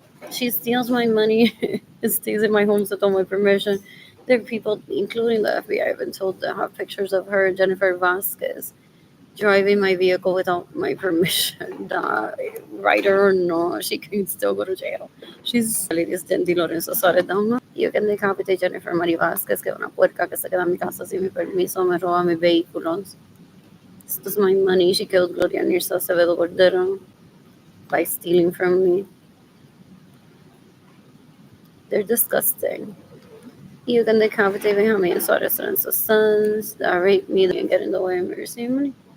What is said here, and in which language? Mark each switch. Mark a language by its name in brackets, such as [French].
[English] She steals my money and stays in my homes without my permission. There are people, including the FBI, I've been told that have pictures of her, Jennifer Vasquez, driving my vehicle without my permission. Writer or no, she can still go to jail. She's Di Lorenzo Soledad. You can decapitate Jennifer Marie Vasquez, [Spanish] que es una puerca que se queda en mi casa sin mi permiso, me roba mis vehículos. [English] This is my money. She killed Gloria Nirsa Acevedo Cordero by stealing from me. They're disgusting. You can decapitate Benjamin Suarez Lorenzo's sons that raped me and get in the way of me receiving money.